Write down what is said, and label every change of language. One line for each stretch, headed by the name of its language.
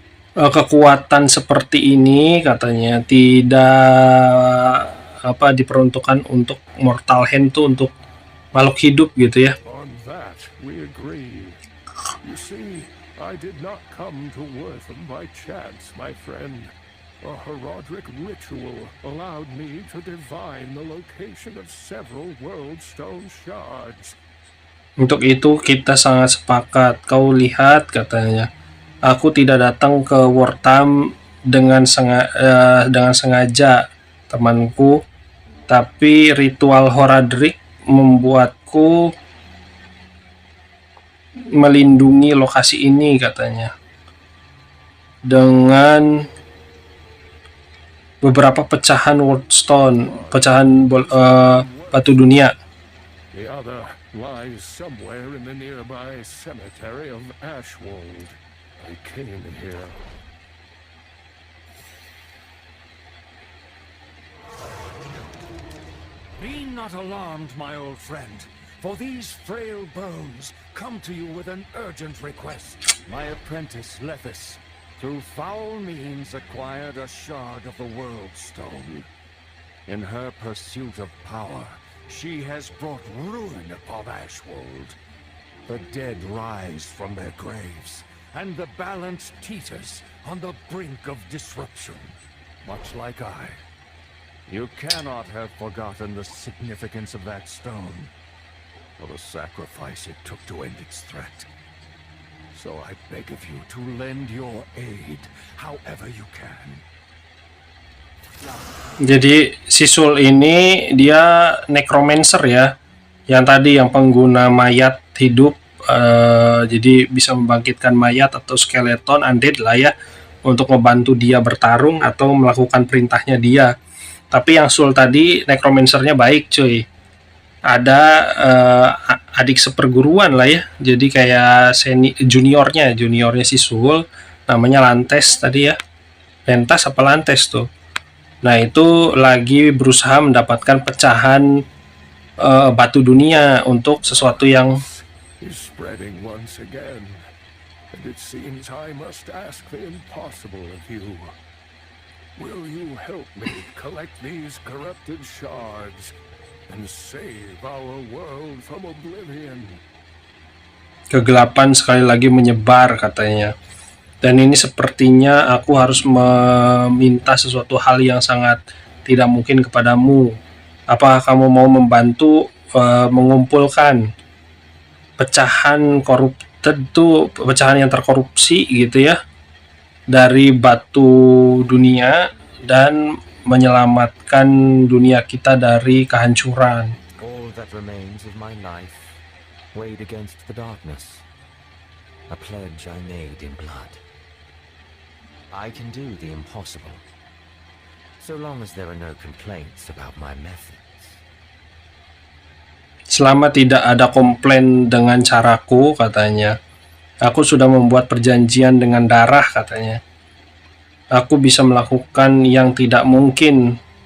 Indonesian: Kekuatan seperti ini, katanya, tidak diperuntukkan untuk
English: mortal hand
Indonesian: tuh, untuk makhluk hidup, gitu ya.
English: On that, we agree. You see, I did not come to Wortham by chance, my friend. A Herodric ritual allowed me to divine the location of several World Stone shards.
Indonesian: Untuk itu kita sangat sepakat. Kau lihat, katanya, aku tidak datang ke Wortham dengan sengaja, temanku, tapi ritual Horadric membuatku melindungi lokasi ini, katanya, dengan beberapa pecahan Worldstone, pecahan batu dunia.
English: The other lies somewhere in the nearby cemetery of Ashwold. I came here. Be not alarmed, my old friend, for these frail bones come to you with an urgent request. My apprentice, Lethis, through foul means acquired a shard of the World Stone. In her pursuit of power, she has brought ruin upon Ashwold. The dead rise from their graves, and the balance teeters on the brink of disruption, much like I. You cannot have forgotten the significance of that stone, or the sacrifice it took to end its threat. So I beg of you to lend your aid however you can.
Indonesian: Jadi Sisul ini dia necromancer ya, yang tadi yang pengguna mayat hidup, jadi bisa membangkitkan mayat atau skeleton undead lah ya, untuk membantu dia bertarung atau melakukan perintahnya dia. Tapi yang Sul tadi necromancernya baik cuy, ada adik seperguruan lah ya, jadi kayak juniornya si Sul, namanya Lantes tadi ya, Lentas apa Lantes tuh. Nah itu lagi berusaha mendapatkan pecahan batu dunia untuk sesuatu yang
English: is spreading once again, and it seems I must ask the impossible of you. Will you help me collect these corrupted shards and save our world from oblivion?
Indonesian: Kegelapan sekali lagi menyebar, katanya. Dan ini sepertinya aku harus meminta sesuatu hal yang sangat tidak mungkin kepadamu. Apakah kamu mau membantu mengumpulkan pecahan corrupted tuh, pecahan yang terkorupsi gitu ya, dari batu dunia dan menyelamatkan dunia kita dari kehancuran.
English: All that remains of my life, weighed against the darkness. A pledge I made in blood. I can do the impossible, so long as there are no complaints about my methods.
Indonesian: Selama tidak ada komplain dengan caraku, katanya. Aku sudah membuat perjanjian dengan darah, katanya. Aku bisa melakukan yang tidak mungkin.